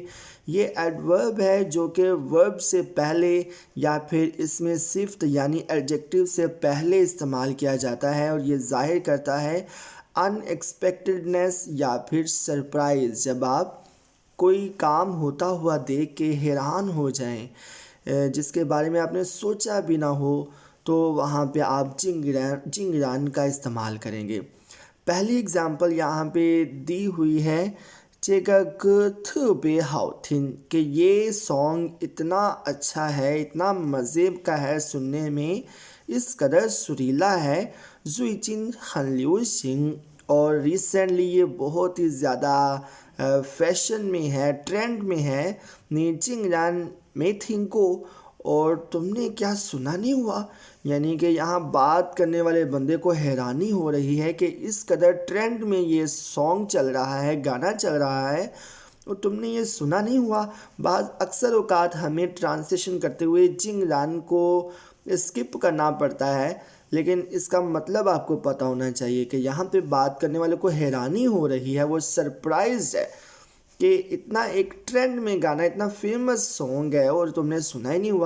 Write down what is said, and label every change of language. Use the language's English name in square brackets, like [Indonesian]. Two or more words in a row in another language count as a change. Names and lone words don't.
[Urdu] یہ ایڈورب ہے جو کہ ورب سے پہلے یا پھر اس میں صفت یعنی ایڈجیکٹو سے پہلے استعمال کیا جاتا ہے اور یہ ظاہر کرتا ہے ان ایکسپیکٹڈنیس یا پھر سرپرائز. جب آپ کوئی کام ہوتا ہوا دیکھ کے حیران ہو جائیں، جس کے بارے میں آپ نے سوچا بھی نہ ہو، تو وہاں پہ آپ جنگران کا استعمال کریں گے. پہلی ایگزامپل یہاں پہ دی ہوئی ہے, [Chinese] 这个歌特别好听, [Urdu] کہ یہ سانگ اتنا اچھا ہے، اتنا مزے کا ہے سننے میں، اس قدر سریلا ہے, [Chinese] 最近很流行, [Urdu] اور ریسنٹلی یہ بہت ہی زیادہ فیشن میں ہے، ٹرینڈ میں ہے, [Chinese] 你竟然没听过, [Urdu] اور تم نے کیا سنا نہیں ہوا. یعنی کہ یہاں بات کرنے والے بندے کو حیرانی ہو رہی ہے کہ اس قدر ٹرینڈ میں یہ سانگ چل رہا ہے، گانا چل رہا ہے، اور تم نے یہ سنا نہیں ہوا. اکثر اوقات ہمیں ٹرانسلیشن کرتے ہوئے جنگران کو سکپ کرنا پڑتا ہے، لیکن اس کا مطلب آپ کو پتہ ہونا چاہیے کہ یہاں پہ بات کرنے والے کو حیرانی ہو رہی ہے، وہ سرپرائزڈ ہے کہ اتنا ایک ٹرینڈ میں گانا، اتنا [English] famous song [Urdu] ہے اور تم نے سنا ہی نہیں ہوا.